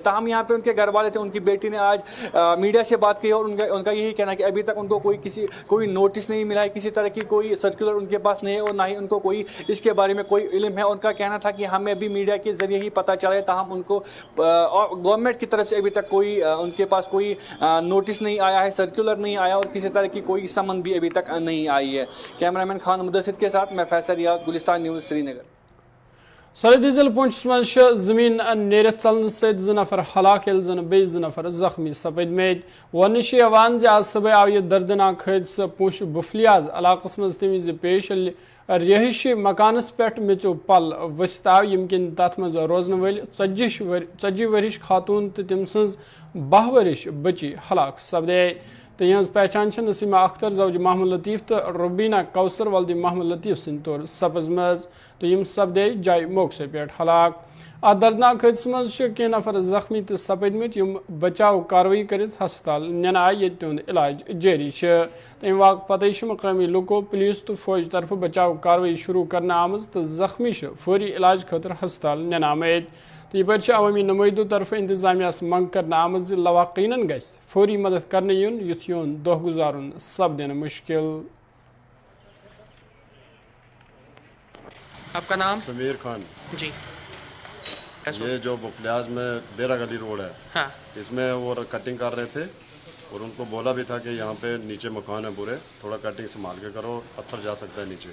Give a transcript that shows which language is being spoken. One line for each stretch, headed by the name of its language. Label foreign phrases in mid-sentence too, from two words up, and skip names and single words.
Urdu: تاہم یہاں پہ ان کے گھر والے تھے, ان کی بیٹی نے آج میڈیا سے بات کی, اور ان کا یہی کہنا ہے کہ ابھی تک ان کو کوئی نوٹس نہیں ملا ہے, کسی طرح کی کوئی سرکولر ان کے پاس نہیں ہے, اور نہ ہی ان کو کوئی اس کے بارے میں کوئی علم ہے. ان کا کہنا تھا کہ ہمیں ابھی میڈیا کے ذریعے ہی پتہ چلا ہے, تاہم ان کو گورنمنٹ کی طرف سے ابھی تک کوئی ان کے پاس کوئی نوٹس نہیں آیا ہے, سرکولر نہیں آیا, اور کسی طرح کی کوئی سمن بھی ابھی تک نہیں آئی ہے. کیمرہ مین خان مدثر کے ساتھ میں فیصل ریاض, گلستان نیوز, سری نگر.
Kashmiri: سرحدی ضلع پونچھس مز زمین نیرت ژلنہ سۭتۍ 2 نفر ہلاک ییٚلہِ زن بیٚیہِ 2 نفر زخمی سپدمٕتۍ. وننہٕ چھُ یِوان زِ آز صبح آو یہِ دردناک حٲدثہٕ پونچھ بفلیاز علاقس منٛز تَمہِ وِزِ پیش ییٚلہِ رہٲیشی مکانس پٮ۪ٹھ میٚژِو پل ؤسِتھ آو, ییٚمہِ کِنۍ تتھ منٛز روزن وٲلۍ 40 ؤرِش خاتوٗن تہٕ تٔمۍ سٕنٛز 10 ؤرِش بچی ہلاک سپدے. تو یہاں پہچان نسیمہ اختر زوج محمد لطیف تو روبینہ کوثر ولدی محمد لطیف سند طور سپزمز, تو یم سپدے جائے موقع پہ ہلاک. ات دردناک حادثہ مز کی نفر زخمی تو سپدمت, یم بچاؤ کاروی کرت ہسپتال نن آئے, یت تہد علاج جاری. تمہ واقع پتہ مقامی لوکو پولیس تو فوج طرف بچاؤ کاروی شروع کرنے آمز, تو زخمی فوری علاج خاطر ہسپتال نن آمت. تو یہ عوامی نمائندوں طرف انتظامیہ منگ کرنے آمد لواقعین گھس فوری مدد کرنے یون یت یون دہ گزارن سپدن مشکل.
Urdu: آپ کا نام؟ سمیر خان. جی. یہ جو بفلیاز میں ڈیرا گلی روڈ ہے, ہاں, اس میں وہ کٹنگ کر رہے تھے, اور ان کو بولا بھی تھا کہ یہاں پہ نیچے مکان ہے پورے, تھوڑا کٹنگ سنبھال کے کرو, پتھر جا سکتا ہے نیچے.